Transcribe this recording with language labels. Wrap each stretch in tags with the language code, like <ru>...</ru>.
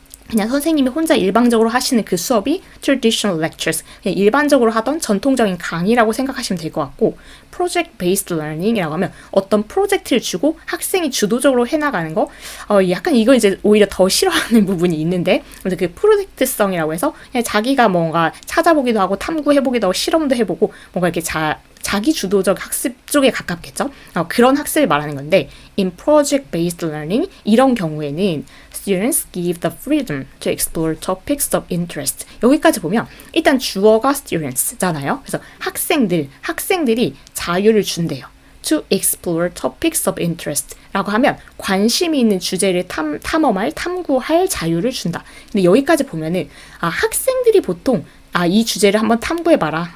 <ko>그냥 선생님이 혼자 일방적으로 하시는 그 수업이 traditional lectures, 그냥 일반적으로 하던 전통적인 강의라고 생각하시면 될 것 같고 project-based learning이라고 하면 어떤 프로젝트를 주고 학생이 주도적으로 해나가는 거 약간 이거 이제 오히려 더 싫어하는 부분이 있는데 그 프로젝트성이라고 해서 그냥 자기가 뭔가 찾아보기도 하고 탐구해보기도 하고 실험도 해보고 뭔가 이렇게 자기 주도적 학습 쪽에 가깝겠죠? 그런 학습을 말하는 건데</ko> <en>in project-based learning</en> <ko>이런 경우에는</ko> <en>students give the freedom to explore topics of interest.</en> <ko>여기까지 보면 일단 주어가 students잖아요. 그래서 학생들이 자유를 준대요.</ko> <en>to explore topics of interest</en> <ko>라고 하면 관심이 있는 주제를 탐구할 자유를 준다. 근데 여기까지 보면은 학생들이 보통 이 주제를 한번 탐구해봐라.</ko>